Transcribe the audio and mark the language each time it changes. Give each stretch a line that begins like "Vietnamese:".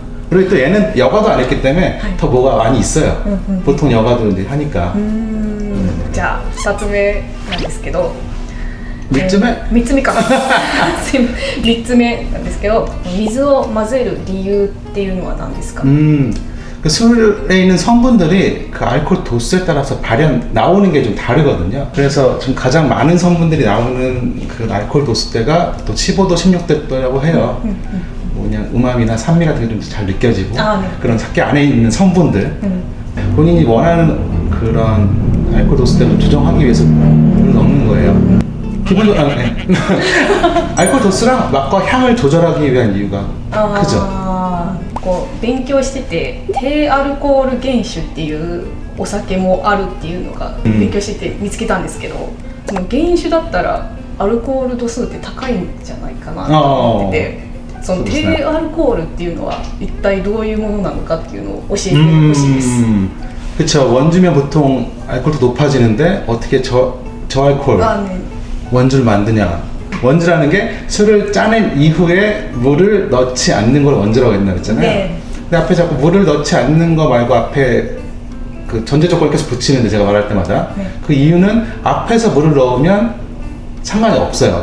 Korean: 그리고 또 얘는 여과도 안 했기 때문에 더 뭐가 많이 있어요. 보통 여과도 이제 하니까.
Japanese: 자, 2つ目なんですけど. 3つ目? 3つ目か. 3つ目なんですけど、水を混ぜる理由っていうのは何ですか?
Korean: 그 술에 있는 성분들이 그 알코올 도수에 따라서 나오는 게 좀 다르거든요. 그래서 지금 가장 많은 성분들이 나오는 그 알코올 도수대가 또 15도, 16도라고 해요. 그냥 음암이나 산미 같은 게 좀 잘 느껴지고, 그런 사케 안에 있는 성분들, 본인이 원하는 그런 알코올 도수대를 조정하기 위해서 물을 넣는 거예요. 기본적으로 알코올 도수랑 맛과 향을 조절하기 위한 이유가 크죠.
Japanese: こう勉強してて低アルコール原酒っていうお酒もあるっていうのが勉強してて見つけたんですけど、その原酒だったらアルコール度数って高いんじゃないかなと思ってて、その低アルコールっていうのは一体どういうものなのかっていうのを教えてほしいです。
Korean: 그렇죠. 원주면 보통 알코올도 높아지는데 어떻게 저알코올 원주를 만드냐. 원주라는 게 술을 짜낸 이후에 물을 넣지 않는 걸 원주라고 했나 그랬잖아요. 네. 근데 앞에 자꾸 물을 넣지 않는 거 말고 앞에 그 전제 조건을 계속 붙이는데 제가 말할 때마다 그 이유는 앞에서 물을 넣으면 상관이 없어요.